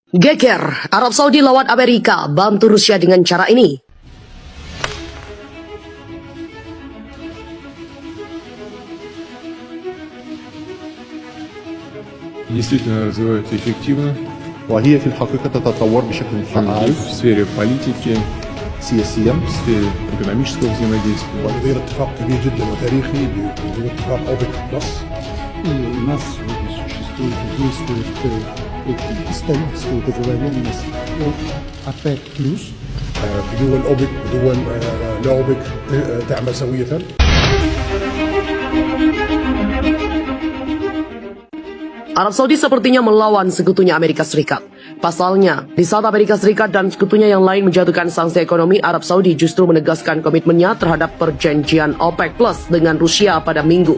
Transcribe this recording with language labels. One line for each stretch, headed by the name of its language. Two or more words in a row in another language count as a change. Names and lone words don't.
Indonesian: Geger, Arab Saudi lawan Amerika bantu Rusia dengan cara ini.
Russian: Действительно развиваются эффективно
Arabic: وهي في الحقيقة تتطور بشكل فعال
Russian: в сфере политики,
Arabic: سياسيا
Russian: в сфере экономического взаимодействия.
Arabic: ولدينا اتفاق كبير جدا وتاريخي باتفاق اوبك بلس.
Russian: И у нас сегодня существует и действует историческая договоренность о ОПЕК+.
Arabic: بدول اوبك ودول لا اوبك تعمل سوية.
Indonesian: Arab Saudi sepertinya melawan sekutunya Amerika Serikat. Pasalnya, di saat Amerika Serikat dan sekutunya yang lain menjatuhkan sanksi ekonomi, Arab Saudi justru menegaskan komitmennya terhadap perjanjian OPEC Plus dengan Rusia pada Minggu.